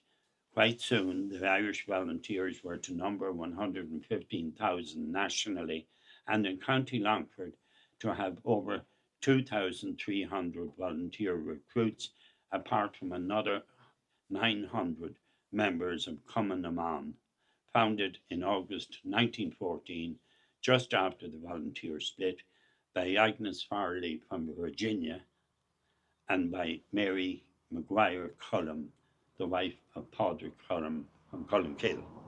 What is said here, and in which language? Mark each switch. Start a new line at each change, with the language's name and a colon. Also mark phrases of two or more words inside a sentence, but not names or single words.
English: Quite soon, the Irish volunteers were to number 115,000 nationally, and in County Longford to have over 2,300 volunteer recruits, apart from another 900 members of Cumann na mBan, founded in August 1914, just after the volunteer split, by Agnes Farley from Virginia and by Mary Maguire Cullum, the wife of Padraig Cullum from Cullenkill.